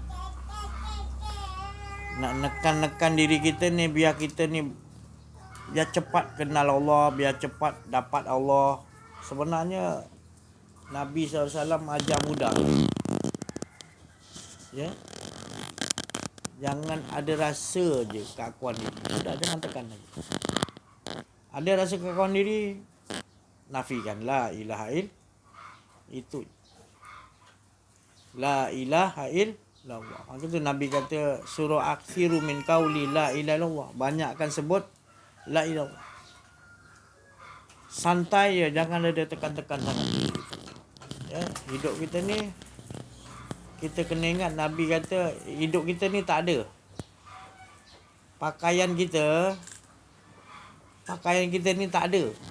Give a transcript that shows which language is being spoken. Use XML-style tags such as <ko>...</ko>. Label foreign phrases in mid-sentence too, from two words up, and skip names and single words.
<ms>Nak nekan-nekan diri kita ni biar kita ni biar cepat kenal Allah, biar cepat dapat Allah. Sebenarnya Nabi SAW ajar mudah. Ya. Jangan ada rasa je keakuan diri. Sudah, jangan tekan lagi. Ada rasa keakuan diri, nafikan</ms> <ar>لا إله</ar> <ms>itu.</ms> <ar>لا إله إلا الله.</ar> <ms>Maka tu Nabi kata surah</ms> <ar>أكثروا من قول لا إله إلا الله.</ar> <ms>Banyakkan sebut</ms> <ar>لا إله إلا الله.</ar> <ms>Santai je, jangan ada tekan-tekan sangat. Ya, hidup kita ni kita kena ingat Nabi kata hidup kita ni tak ada. Pakaian kita ni tak ada.</ms>